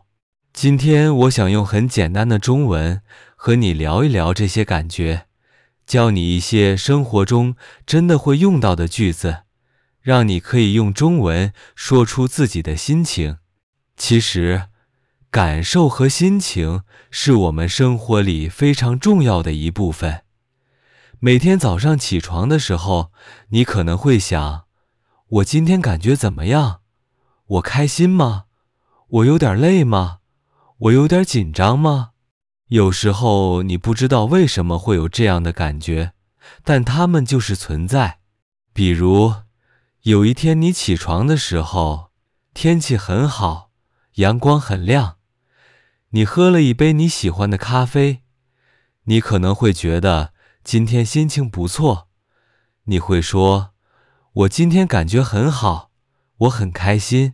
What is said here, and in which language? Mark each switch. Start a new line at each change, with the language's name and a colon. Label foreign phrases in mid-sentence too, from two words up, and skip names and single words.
Chinese: 今天我想用很簡單的中文和你聊一聊這些感覺，教你一些生活中真的會用到的句子，讓你可以用中文說出自己的心情。其實，感受和心情是我們生活裡非常重要的一部分。每天早上起床的時候，你可能會想，我今天感覺怎麼樣？我開心嗎？我有點累嗎？我有點緊張嗎？有時候你不知道為什麼會有這樣的感覺，但它們就是存在。比如，有一天你起床的時候，天氣很好，陽光很亮，你喝了一杯你喜歡的咖啡，你可能會覺得今天心情不錯，你會說，我今天感覺很好，我很開心。